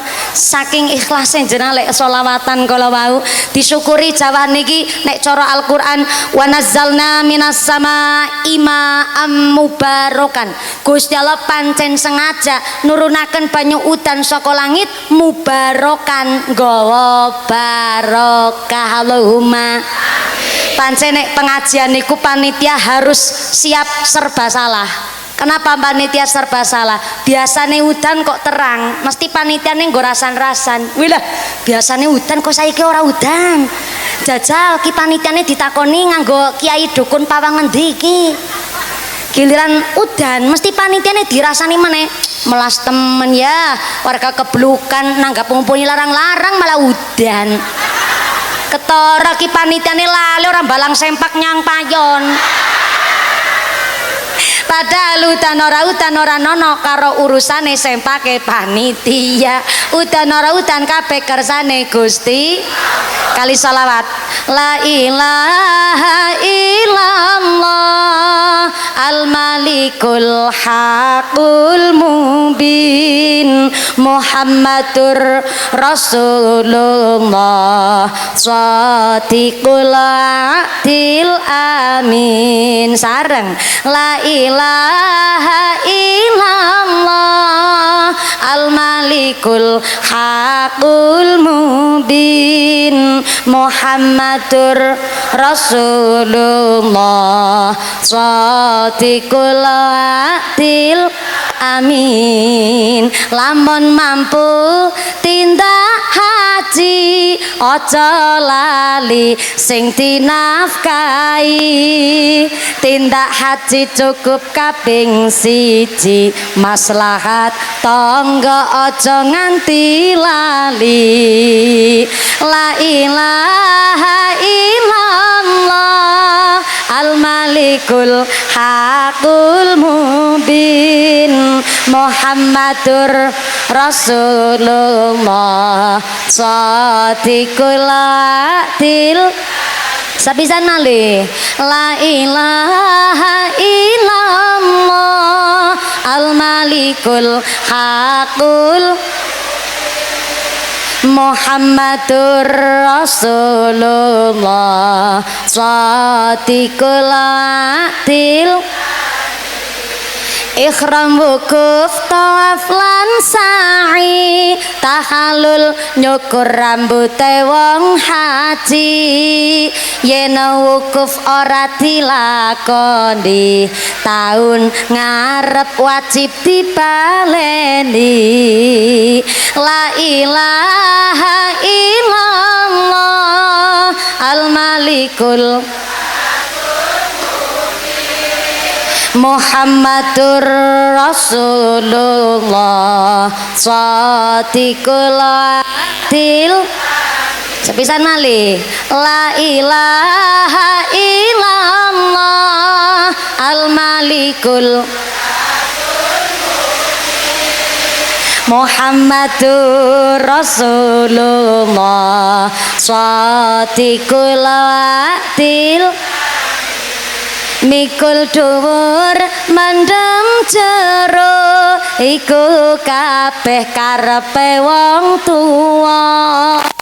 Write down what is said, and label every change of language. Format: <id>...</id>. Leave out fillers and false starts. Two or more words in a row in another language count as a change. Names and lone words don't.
<jv>Saking ikhlase jenengan lek sholawatan kala wau disyukuri Jawa niki nek cara Al-Qur'an</jv> <ar>ونزلنا من السماء ماء مباركا.</ar> <jv>Gusti Allah pancen sengaja nurunaken banyu udan saka langit mubarakan nggawa barokah. Allahumma pancen nek pengajian niku panitia harus siap serba salah. Kenapa panitia serba salah? Biasanya udan kok terang, mesti panitiane nggo rasan-rasan. Wih lah, biasanya udan kok saiki ora udan. Jajal ki panitiane ditakoni nganggo kiai dukun pawang ngendi iki. Giliran udan mesti panitiane dirasani meneh. Melas temen ya, warga keblukan nanggap ngumpuli larang-larang malah udan. Ketara ki panitiane lali orang balang sempak nyang payon. Padahal udan ora nono karo urusane sempake panitia. Udan ora udan kabeh kersane Gusti. Kali salawat.</jv> <ar>لا إله إلا الله الملك الحق المبين محمد رسول الله صادق العدل أمين. Sareng لا إله إلا الله الملك الحق المبين محمد رسول الله صادق العدل أمين.</ar> <jv>Lamun mampu tindak haji aja lali sing dinafkahi. Tindak haji cukup kaping siji maslahat tangga aja nganti lali.</jv> <ar>لا إله إلا الله الملك الحق المبين محمد رسول الله صادق العدل.</ar> <jv>Sapisan malih</jv> <ar>لا إله إلا الله الملك الحق محمد رسول الله صادق العدل.</ar> <jv>Ikhram wukuf tawaf lan sa'i tahalul nyukur rambute wong haji. Yen wukuf ora dilakoni taun ngarep wajib dipaleni.</jv> <ar>لا إله إلا الله الملك محمد رسول الله صادق العدل.</ar> <jv>Sepisan malih</jv> <ar>لا إله إلا الله الملك محمد رسول الله صادق العدل.</ar> <jv>Mikul dhuwur mendem jero iku kabeh karepe wong tuwa.</jv>